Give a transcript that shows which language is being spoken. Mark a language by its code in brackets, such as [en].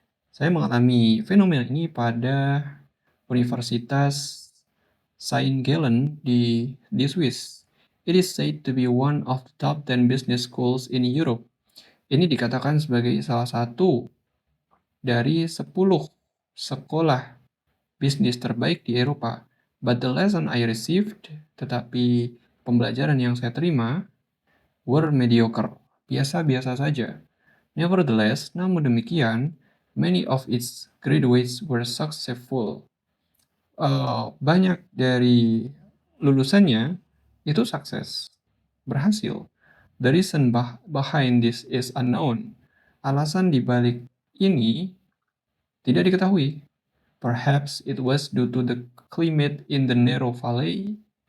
[id] Saya mengalami fenomena ini pada Universitas Saint Gallen di Swiss. [en] It is said to be one of the top 10 business schools in Europe. [id] Ini dikatakan sebagai salah satu dari 10 sekolah bisnis terbaik di Eropa. [en] But the lesson I received, [id] tetapi pembelajaran yang saya terima, [en] were mediocre, [id] biasa-biasa saja. [en] Nevertheless, [id] namun demikian, [en] many of its graduates were successful. [id] Banyak dari lulusannya itu sukses, berhasil. [en] The reason behind this is unknown. [id] Alasan dibalik ini tidak diketahui. [en] Perhaps it was due to the climate in the narrow valley.